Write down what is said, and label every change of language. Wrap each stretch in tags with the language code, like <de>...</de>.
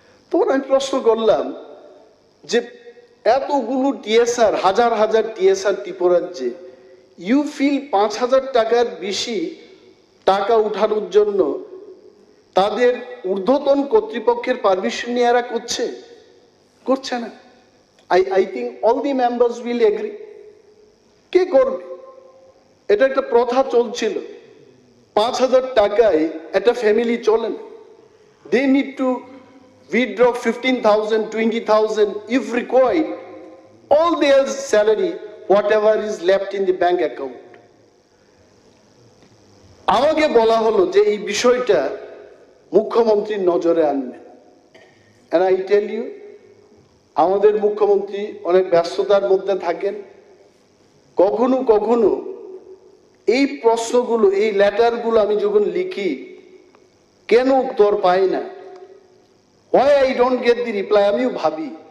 <bn>তখন আমি প্রশ্ন করলাম যে এতগুলো টিএসআর, হাজার হাজার টিএসআর ত্রিপুরাজ্যে,</bn> <en>you feel</en> <bn>5,000 টাকার বেশি টাকা উঠানোর জন্য তাদের ঊর্ধ্বতন কর্তৃপক্ষের পারমিশন নিয়ে এরা করছে না।</bn> <en>I think all the members will agree.</en> <bn>কে করবে? এটা একটা প্রথা চলছিল, 5,000 টাকায় একটা ফ্যামিলি চলে না।</bn> <en>They need to withdraw 15,000, 20,000 if required, all their salary, whatever is left in the bank account.</en> <bn>আমাকে বলা হলো যে এই বিষয়টা মুখ্যমন্ত্রীর নজরে আনবেন।</bn> <en>and I tell you,</en> <bn>আমাদের মুখ্যমন্ত্রী অনেক ব্যস্ততার মধ্যে থাকেন, কখনো কখনো এই প্রশ্নগুলো, এই লেটারগুলো আমি যখন লিখি কেন উত্তর পাই না,</bn> <en>why I don't get the reply,</en> <bn>আমিও ভাবি।</bn>